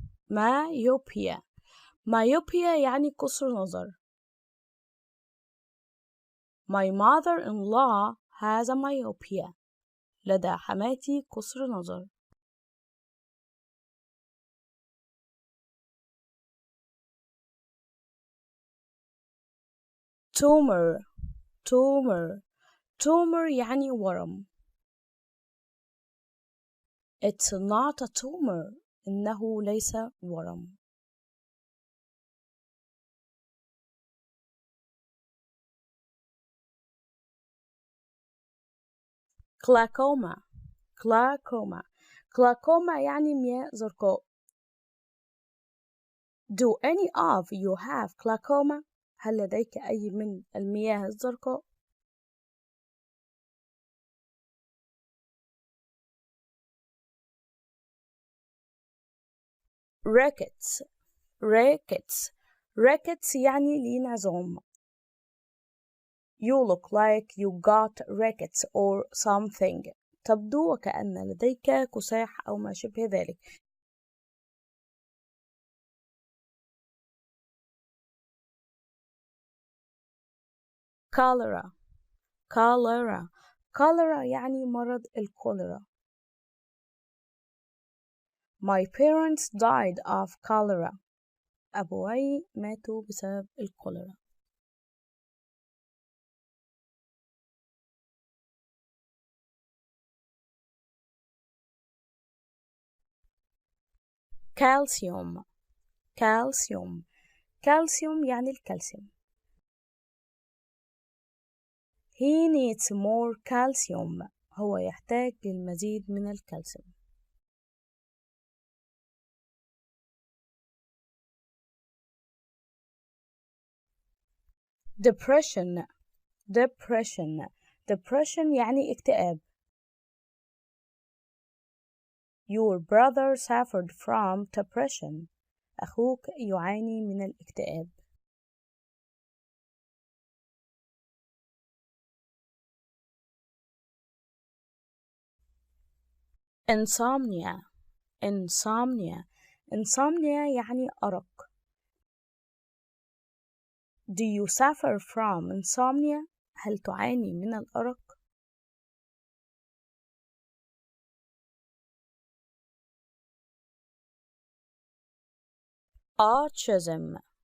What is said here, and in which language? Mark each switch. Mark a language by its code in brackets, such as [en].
[en] myopia. [ar] myopia يعني قصر نظر. [en] My mother-in-law has a myopia. [ar] لدى حماتي قصر نظر. [en] tumor. tumor. [ar] tumor يعني ورم. [en] It's not a tumor. [ar] إنه ليس ورم. [en] glaucoma. glaucoma. [ar] glaucoma يعني مياه زرقاء. [en] Do any of you have glaucoma؟ [ar] هل لديك أي من المياه الزرقاء؟ [en] rickets. rickets. [ar] rickets يعني لين عظام. [en] You look like you got rickets or something. [ar] تبدو وكأن لديك كساح أو ما شبه ذلك. [en] cholera. cholera. [ar] cholera يعني مرض الكوليرا. [en] My parents died of cholera. [ar] أبوي ماتوا بسبب الكوليرا. [en] calcium. calcium. [ar] calcium يعني الكالسيوم. [en] He needs more calcium. [ar] هو يحتاج للمزيد من الكالسيوم. [en] depression. depression. depression [ar] يعني اكتئاب. [en] Your brother suffered from depression. [ar] أخوك يعاني من الاكتئاب. [en] insomnia. insomnia. [ar] insomnia يعني أرق. [en] Do you suffer from insomnia؟ [ar] هل تعاني من الأرق؟ [en] autism.